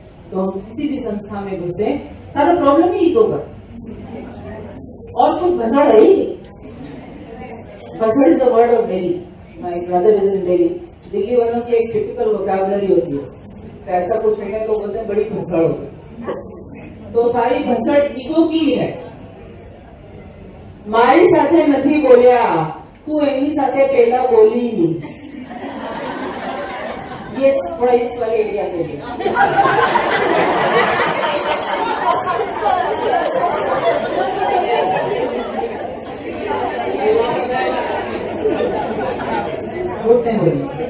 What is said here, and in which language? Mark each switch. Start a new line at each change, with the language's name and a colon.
Hindi: तो हम किसी भी संस्था में घुसे सारा प्रॉब्लम ही ईगो का और कुछ भसड़ है ही.
English: भसड़ is the word of Delhi. My brother is in Delhi.
Hindi: Delhi वालों की एक टिपिकल वोकैबुलरी होती है. तो ऐसा कुछ है तो बोलते हैं बड़ी भसड़ होती है. तो सारी भसड़ ईगो की है.
Gujarati: મારી સાથે નથી બોલ્યા, તું એમની સાથે પહેલા બોલી નહીં.
Hindi: ये थोड़ा इस वाले एरिया के लिए. झूठ नहीं बोली.